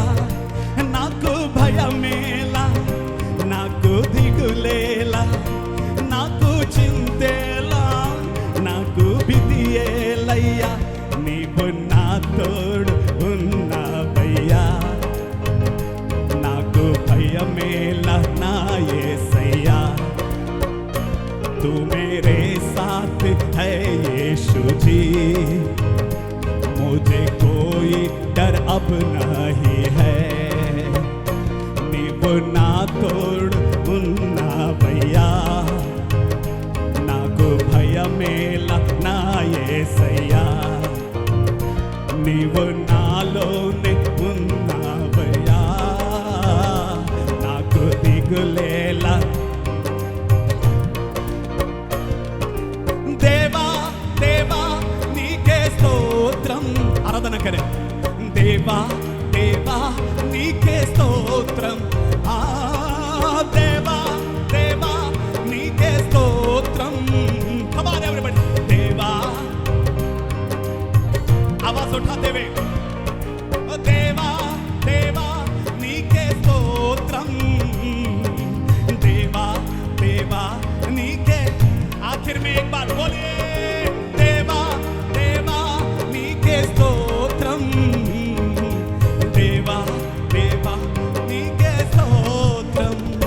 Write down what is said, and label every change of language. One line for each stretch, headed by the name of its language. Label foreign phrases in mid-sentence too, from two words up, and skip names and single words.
Telugu: నాకు భయమేలా, నాకు దిగులేలా, నాకు చింతేలా, నాకు భీతియేలయ్యా. నీవు నా తోడు ఉన్నావయ్యా, నాకు భయమేలా నా యేసయ్యా.
Hindi: तू मेरे साथ है यीशु जी, मुझे कोई डर अब नहीं है.
Telugu: నీవు నీవు నా తోడు ఉన్నావయ్యా, నాకు భయమేల నా యేసయ్యా, నీవు నాలోనే ఉన్నావయ్యా, నాకు దిగులేలా. దేవా దేవా నీకే స్తోత్రం, ఆరాధన కరే. దేవా దేవా నీకే స్తోత్రం, దేవా దేవా నీకే స్తోత్రం.
English: Come on everybody.
Telugu: దేవా
Hindi: आवाज उठाते हुए
Telugu: దేవా దేవా నీకే స్తోత్రం, దేవా దేవా నీకే.
Hindi: आखिर में एक बार बोलिए,
Telugu: దేవా దేవా నీకే స్తోత్రం, దేవా దేవా నీకే స్తోత్రం, देवा देवा नीके स्तोत्रम.